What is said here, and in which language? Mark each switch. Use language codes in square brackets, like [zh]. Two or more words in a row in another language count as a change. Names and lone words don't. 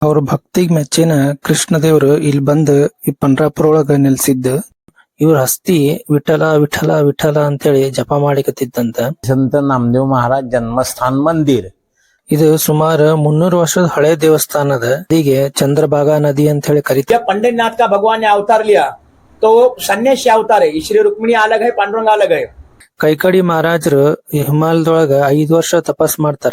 [kn] ಅವ್ರ ಭಕ್ತಿಗ್ ಮೆಚ್ಚಿನ ಕೃಷ್ಣದೇವ್ರು ಇಲ್ಲಿ ಬಂದ್ ಈ ಪಂಡ್ರಾಪುರ ಒಳಗ ನೆಲ್ಸಿದ್ದ. ಇವ್ರ ಹಸ್ತಿ ವಿಠಲ ವಿಠಲ ವಿಠಲ ಅಂತೇಳಿ ಜಪ ಮಾಡಿಕತ್ತಿದ್ದಂತ. [mr] संत नामदेव महाराज जन्मस्थान मंदिर [kn] ಇದು ಸುಮಾರು 300 ವರ್ಷದ ಹಳೆ ದೇವಸ್ಥಾನ ಅದ. ಹೀಗೆ ಚಂದ್ರಭಾಗಾ ನದಿ ಅಂತ ಹೇಳಿ ಕರೀತಾರೆ. [hi] जब पंडितनाथ का भगवान ने अवतार लिया तो सन्यासी अवतार है, श्री रुक्मिणी अलग है, पांडुरंग अलग है। [kn] ಕೈಕಡಿ ಮಹಾರಾಜರು ಹಿಮಾಲಯದೊಳಗ 5 ವರ್ಷ ತಪಸ್ ಮಾಡ್ತಾರ.